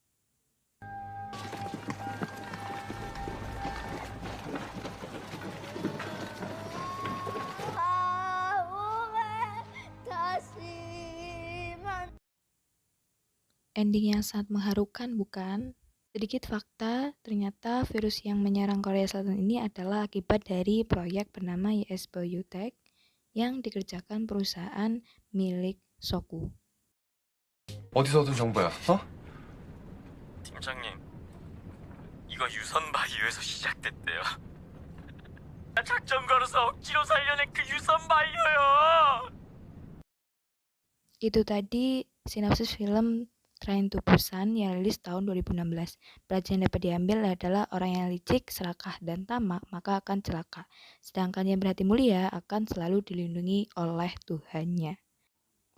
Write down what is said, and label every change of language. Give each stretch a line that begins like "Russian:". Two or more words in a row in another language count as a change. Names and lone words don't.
Indonesian: Ending yang sangat mengharukan, bukan? Sedikit fakta, ternyata virus yang menyerang Korea Selatan ini adalah akibat dari proyek bernama YS Biotech yang dikerjakan perusahaan milik Soku.
Korean: 어디서 얻은 정보야? 어? 팀장님, 이거 유선 바이오에서 시작됐대요. 작전 걸어서 억지로 살려낸 그 유선 바이오요.
Indonesian: Itu tadi sinopsis film Train to Busan yang rilis tahun 2016. Pelajaran yang dapat diambil adalah orang yang licik, serakah, dan tamak maka akan celaka. Sedangkan yang berhati mulia akan selalu dilindungi oleh Tuhannya.